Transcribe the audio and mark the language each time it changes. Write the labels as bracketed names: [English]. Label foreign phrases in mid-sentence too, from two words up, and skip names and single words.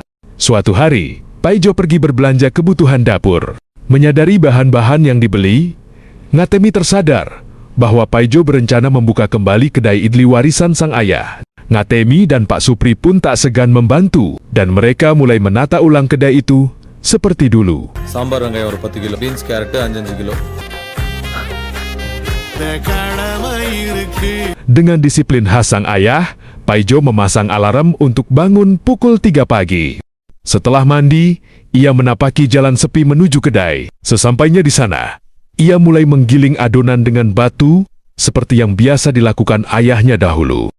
[Indonesian] Suatu hari, Paijo pergi berbelanja kebutuhan dapur. Menyadari bahan-bahan yang dibeli, Ngatemi tersadar bahwa Paijo berencana membuka kembali kedai idli warisan sang ayah. Ngatemi dan Pak Supri pun tak segan membantu, dan mereka mulai menata ulang kedai itu seperti dulu. [Tamil] சாம்பார் வெங்காயம் ஒரு 10 கிலோ, [English] beans carrot [Tamil] 5 கிலோ. [Indonesian] Dengan disiplin khas sang ayah, Paijo memasang alarm untuk bangun pukul 3 pagi. Setelah mandi, ia menapaki jalan sepi menuju kedai. Sesampainya di sana, ia mulai menggiling adonan dengan batu seperti yang biasa dilakukan ayahnya dahulu.